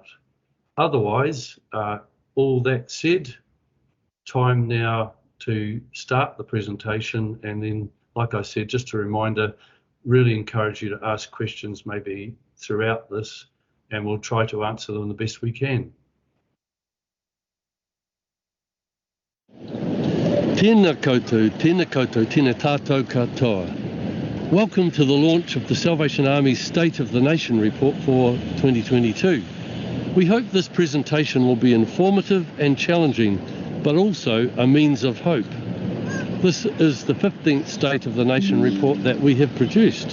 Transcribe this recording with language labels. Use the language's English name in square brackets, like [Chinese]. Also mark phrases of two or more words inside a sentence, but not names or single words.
[English] Otherwise, all that said, time now to start the presentation. And then, like I said, just a reminder, really encourage you to ask questions maybe throughout this, and we'll try to answer them the best we can. [Māori] Tēnā koutou, tēnā tātou katoa. [English] Welcome to the launch of the Salvation Army's State of the Nation report for 2022. We hope this presentation will be informative and challenging, but also a means of hope. This is the 15th State of the Nation report that we have produced.